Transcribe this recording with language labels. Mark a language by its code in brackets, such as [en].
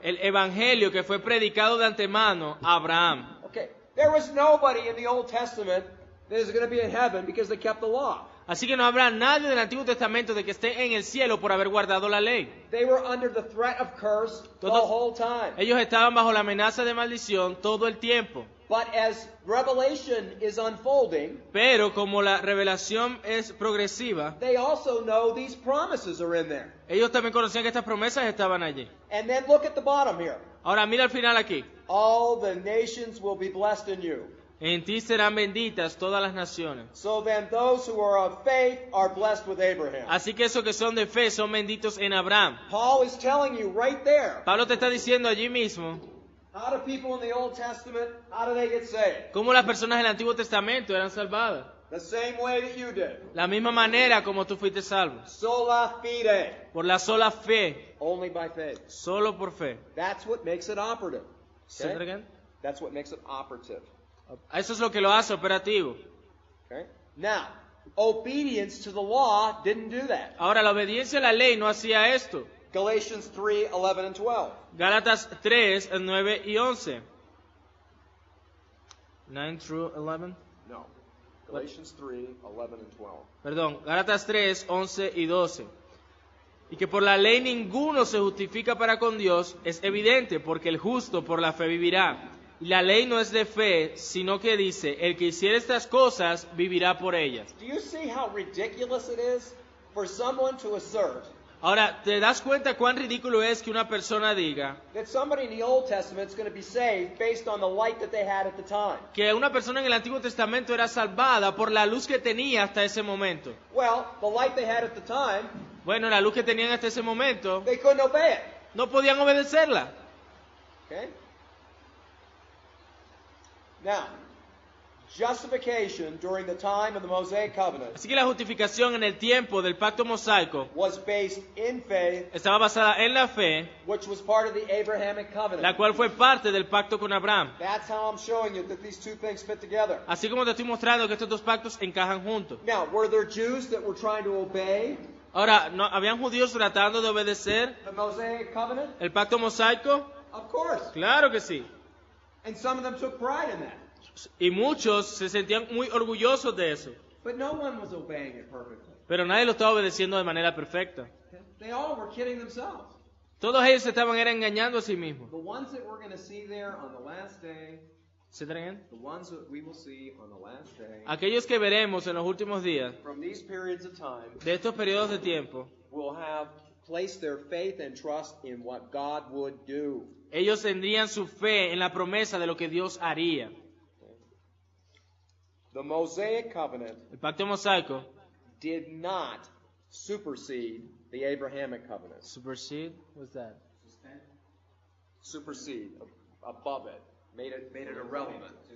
[es] El evangelio que fue predicado de antemano a Abraham. [en] Okay. There was nobody in the Old Testament that is going to be in heaven because they kept the law. [es] Así que no habrá nadie del Antiguo Testamento de que esté en el cielo por haber guardado la ley. [en] They were under the threat of curse the [es] Todos- [en] whole time. [es] Ellos estaban bajo la amenaza de maldición todo el tiempo. [en] But as Revelation is unfolding, [es] Pero como la revelación es progresiva, [en] they also know these promises are in there. [es] ellos también conocían que estas promesas estaban allí. [en] And then look at the bottom here. [es] Ahora mira al final aquí. [en] All the nations will be blessed in you. [es] En ti serán benditas todas las naciones. [en] So then those who are of faith are blessed with Abraham. [es] Así que esos que son de fe son benditos en Abraham. [en] Paul is telling you right there, [es] Pablo te está diciendo allí mismo [en] how do people in the Old Testament, how do they get saved? [es] cómo las personas del Antiguo Testamento eran salvadas. [en] The same way that you did. [es] La misma manera como tú fuiste salvo. [la] Sola fide. [es] Por la sola fe. [en] Only by faith. [es] Solo por fe. [en] That's what makes it operative. Say that Okay? again. That's what makes it operative. [es] Eso es lo que lo hace operativo. [en] Okay? Now, obedience to the law didn't do that. [es] Ahora, la obediencia a la ley no hacía esto. [en] Galatians 3, 11 and 12. [es] Gálatas 3, 9 y 11. [en] 9 through 11. No. Galatians 3, 11 and 12. [es] Perdón, Gálatas 3, 11 y 12. Y que por la ley ninguno se justifica para con Dios es evidente, porque el justo por la fe vivirá. Y la ley no es de fe, sino que dice, el que hiciera estas cosas vivirá por ellas. [en] Do you see how ridiculous it is for someone to assert [es] Ahora, ¿te das cuenta cuán ridículo es que una persona diga [en] that somebody in the Old Testament is going to be saved based on the light that they had at the time? [es] que una persona en el Antiguo Testamento era salvada por la luz que tenía hasta ese momento? [en] Well, the light they had at the time, [es] Bueno, la luz que tenían hasta ese momento, [en] they couldn't obey it. [es] no podían obedecerla. [en] Okay? Now, justification during the time of the Mosaic covenant [es] Así que la justificación en el tiempo del pacto mosaico [en] was based in faith, [es] estaba basada en la fe, [en] which was part of the Abrahamic covenant. [es] la cual fue parte del pacto con Abraham. [en] That's how I'm showing you that these two things fit together. [es] Así como te estoy mostrando que estos dos pactos encajan juntos. [en] Now, were there Jews that were trying to obey [es] Ahora, ¿no, ¿habían judíos tratando de obedecer [en] the Mosaic covenant? [es] el pacto mosaico? [en] Of course. [es] Claro que sí. [en] And some of them took pride in that. [es] Y muchos se sentían muy orgullosos de eso. [en] But no one was obeying it perfectly. [es] Pero nadie lo estaba obedeciendo de manera perfecta. [en] They all were kidding themselves. [es] Todos ellos se estaban era engañando a sí mismos. [en] The ones that we're going to see there on the last day, [es] ¿Se traen? [en] the ones that we will see on the last day, [es] Aquellos que veremos en los últimos días [en] from these periods of time, [es] de estos periodos de tiempo, [en] will have placed their faith and trust in what God would do. [es] ellos tendrían su fe en la promesa de lo que Dios haría. [en] The Mosaic covenant [es] El pacto mosaico, [en] did not supersede the Abrahamic covenant. supersede, what's that? Supersede, above it, made it irrelevant.